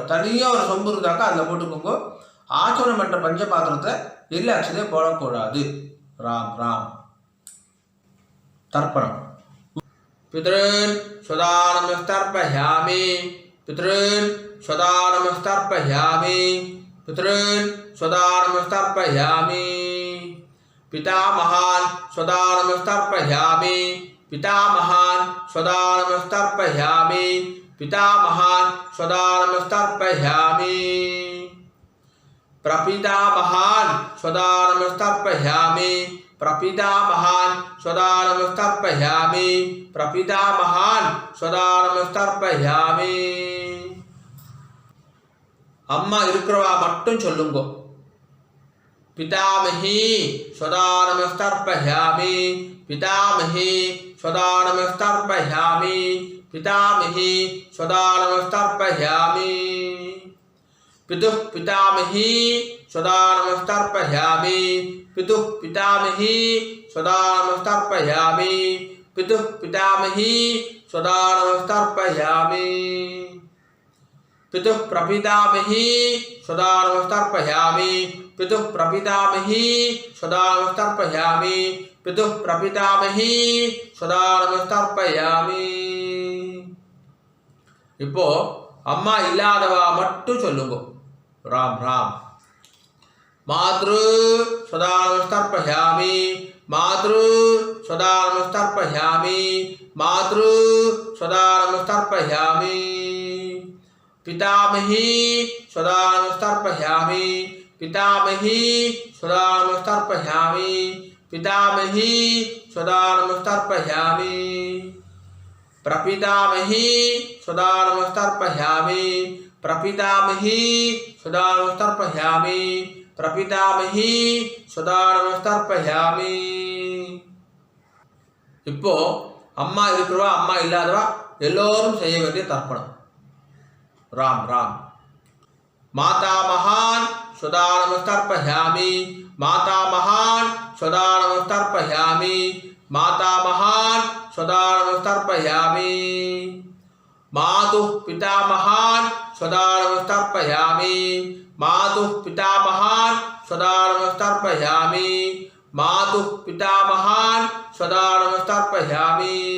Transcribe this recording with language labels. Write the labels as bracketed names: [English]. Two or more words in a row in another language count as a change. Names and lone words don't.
[Tamil] தனியாக ஒரு சொம்பு இருந்தாக்கா அதில் போட்டுக்கோங்க. ஆச்சரணம் பண்ணுற பஞ்சபாத்திரத்தில் எல்லை அக்ஷதையை போடக்கூடாது. ராம் ராம். தர்ப்பணம். [Sanskrit] पितॄन् स्वधानमस्तर्पयामि. पितॄन् स्वधानमस्तर्पयामि. पितॄन् स्वधानमस्तर्पयामि. पितामहान् स्वदानमस्तर्पयामि. पितामहान् स्वदानमस्तर्पयामि. पितामहान् स्वदानमस्तर्पयामि. प्रपितामहान् स्वदानमस्तर्पयामि. प्रपितामहान् स्वदानमस्तर्पयामि. प्रपितामहान् स्वदानमस्तर्पयामि. [Tamil] அம்மா இருக்கிறவா மட்டும் சொல்லுங்க. [Sanskrit] पितामही स्वदानमस्तर्पयामि. पितामही स्वदानमस्तर्पयामि. पितामही स्वदानमस्तर्पयामि. पितुः पितामही स्वदानमस्तर्पयामि. पितुः पितामही स्वदानमस्तर्पयामि. पितुः पितामही स्वदानमस्तर्पयामि. पितुः प्रपितामही स्वदानमस्तर्पयामि. पितुः प्रपितामही स्वदानमस्तर्पयामि. पितुः प्रपितामही स्वदानमस्तर्पयामि. [Tamil] இப்போ அம்மா இல்லாதவா மட்டும் சொல்லுங்க. [Sanskrit] ராம் ராம். மாத்ரு स्वदानमस्तर्पयामि. मातृ स्वदानमस्तर्पयामि. मातृ स्वदानमस्तर्पयामि. पितामही स्वदानमस्तर्पयामि पितामही स्वदानमस्तर्पयामि पितामही स्वदानमस्तर्पयामि प्रपितामही स्वदानमस्तर्पयामि प्रपितामही स्वदानमस्तर्पयामि प्रपितामही स्वदानमस्तर्पयामि [Tamil] இப்போ அம்மா இருக்கிறவா அம்மா இல்லாதவா எல்லோரும் செய்ய வேண்டிய தர்ப்பணம். [Sanskrit] राम राम माता महान स्वदानमस्तर्पयामि माता महान स्वदानमस्तर्पयामि माता महान स्वदानमस्तर्पयामि मातुः पिता महान स्वदानमस्तर्पयामि मातुः पिता महान स्वदानमस्तर्पयामि मातुः पिता महान स्वदानमस्तर्पयामि